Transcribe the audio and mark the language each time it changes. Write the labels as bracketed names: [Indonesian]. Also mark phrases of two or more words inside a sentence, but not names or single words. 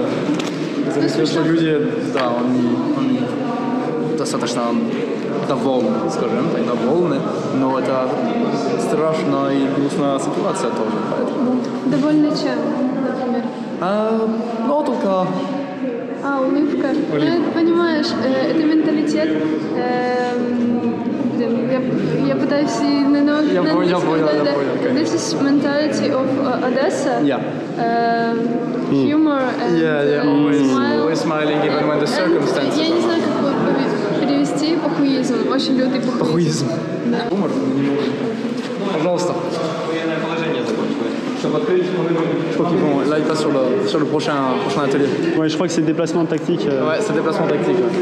[Russian] Заметил, что люди, да, они достаточно довольны, скажем так, довольны, но это страшная и грустная ситуация тоже, поэтому. Довольно чем, например? Ну, только... Улыбка. Ну, это, понимаешь, это менталитет. Я пытаюсь на Я понял, [English] This is mentality of Odessa. Yeah. Humor and always smiling even when the circumstances. [Russian] Я не знаю, как перевести похуизм. Очень лютый похуизм. Похуизм. Да. Юмор не может. Пожалуйста. [French] Ok, bon, là il passe sur le prochain atelier. Ouais, je crois que c'est le déplacement tactique. Ouais, c'est le déplacement tactique.